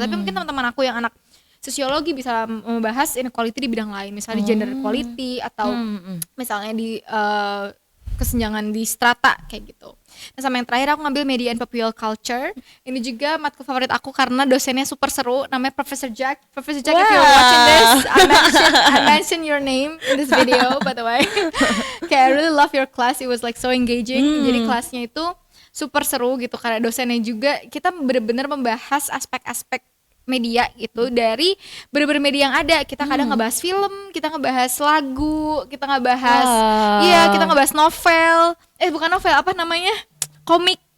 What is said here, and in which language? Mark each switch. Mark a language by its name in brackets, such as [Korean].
[Indonesian] Tapi mungkin teman-teman aku yang anak sosiologi bisa membahas inequality di bidang lain, misalnya gender equality, atau misalnya di kesenjangan di strata kayak gitu. Nah sama yang terakhir aku ngambil media and popular culture. Ini juga matkul favorit aku karena dosennya super seru, namanya Professor Jack. [English] Professor Jack, if you're watching this, I mention your name in this video by the way. Okay, I really love your class, it was like so engaging. Jadi kelasnya itu [Indonesian] super seru gitu karena dosennya juga kita bener-bener membahas aspek-aspek media gitu dari bener-bener media yang ada. Kita kadang ngebahas film, kita ngebahas lagu, kita ngebahas iya, kita ngebahas novel. Bukan novel, apa namanya? Komik.